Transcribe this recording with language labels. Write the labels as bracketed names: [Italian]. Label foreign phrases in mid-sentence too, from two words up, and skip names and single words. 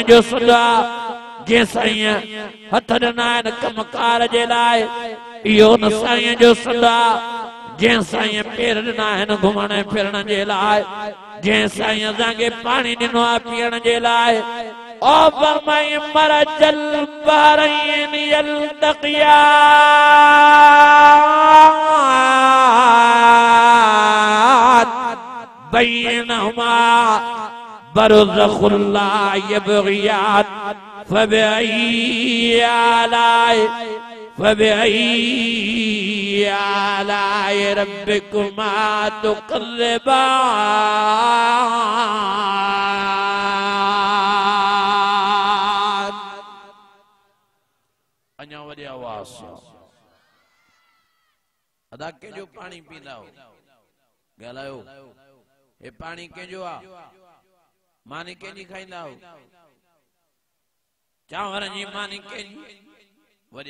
[Sindhi] जो सॾु आहे जंहिं साईं हथ ॾिना आहिनि कमकार जे लाइ इहो न साईं जो सॾु आहे जंहिं साईं पेर ॾिना आहिनि घुमण फिरण जे लाइ जंहिं साईं असांखे पाणी ॾिनो आहे पीअण जे लाइ ओ फरमाई मरजल [Arabic] البحرين يلتقيان بينهما برزخ لا يبغيان فبأي آلاء ربكما تكذبان. [Sindhi] अञा वॾी आवाज़ अदा कंहिंजो पाणी पींदा हो ॻाल्हायो हे पाणी कंहिंजो आहे मानी कंहिंजी खाईंदा हो चांवर जी मानी कंहिंजी वॾी